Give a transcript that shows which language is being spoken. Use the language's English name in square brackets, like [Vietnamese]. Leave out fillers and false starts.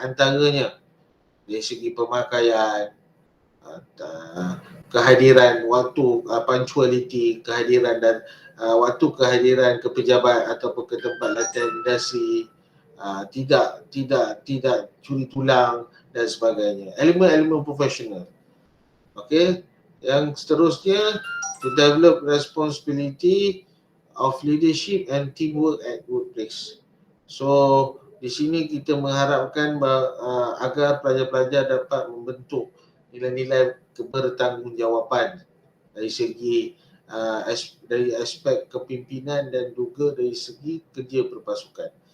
[Malay] Antaranya dari segi pemakaian, kehadiran waktu, punctuality, kehadiran dan waktu kehadiran ke pejabat ataupun ke tempat latihan industri, tidak curi tulang dan sebagainya. Elemen-elemen profesional. [English] Okey, [Malay] yang seterusnya, [English] to develop responsibility of leadership and teamwork at workplace. So [Malay] di sini kita mengharapkan agar pelajar-pelajar dapat membentuk nilai-nilai kebertanggungjawapan dari segi dari aspek kepimpinan dan juga dari segi kerja berpasukan.